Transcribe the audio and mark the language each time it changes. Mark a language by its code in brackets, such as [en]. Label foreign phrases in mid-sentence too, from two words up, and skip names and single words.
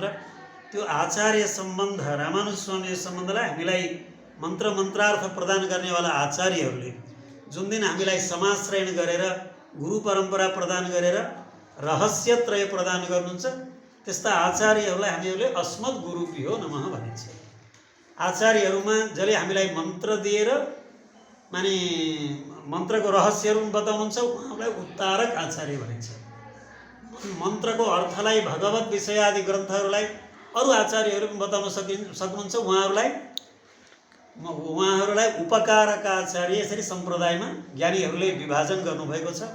[ne] त्यो आचार्य सम्बन्ध, रामानुज स्वामी सम्बन्धलाई हामीलाई मन्त्रार्थ प्रदान गर्नेवाला आचार्यहरूले जुन दिन हामीलाई समाश्रयण गरेर गुरु परम्परा प्रदान गरेर रहस्यत्रय प्रदान गर्नुहुन्छ, त्यस्ता आचार्यहरूलाई हामीहरूले [sa] अस्मत् गुरुभ्यो नमः [ne] भनिन्छ। आचार्यहरूमा जसले हामीलाई मन्त्र दिएर माने मन्त्रको रहस्यहरू बताउनुहुन्छ उहाँलाई उत्तारक आचार्य भनिन्छ। मन्त्रको अर्थलाई, भगवत विषय आदि ग्रन्थहरूलाई अरू आचार्यहरू पनि बताउन सक्नुहुन्छ, उहाँहरूलाई उपकारक आचार्य यसरी सम्प्रदायमा ज्ञानीहरूले विभाजन गर्नुभएको छ।